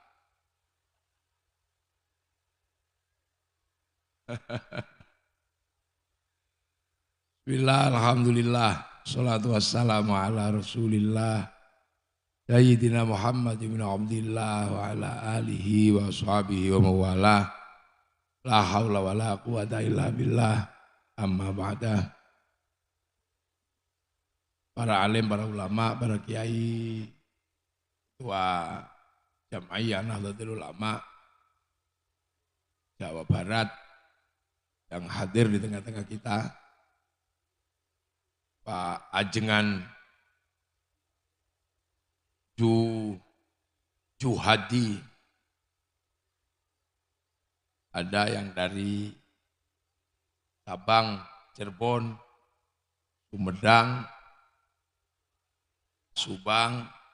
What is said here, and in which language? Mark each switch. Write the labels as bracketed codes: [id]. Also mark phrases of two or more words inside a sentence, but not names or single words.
[ar] بسم الله، الحمد لله، الصلاة والسلام على رسول الله سيدنا محمد بن عبد الله وعلى آله وصحبه ومن والاه. لا حول ولا قوة إلا بالله, أما بعد. [id] Para alim, para ulama, para kiai, ketua Jam'iyah Nahdlatul Ulama Jawa Barat yang hadir di tengah-tengah kita, Pak Ajengan Juhadi, ada yang dari Sabang, Cirebon, Sumedang, Subang,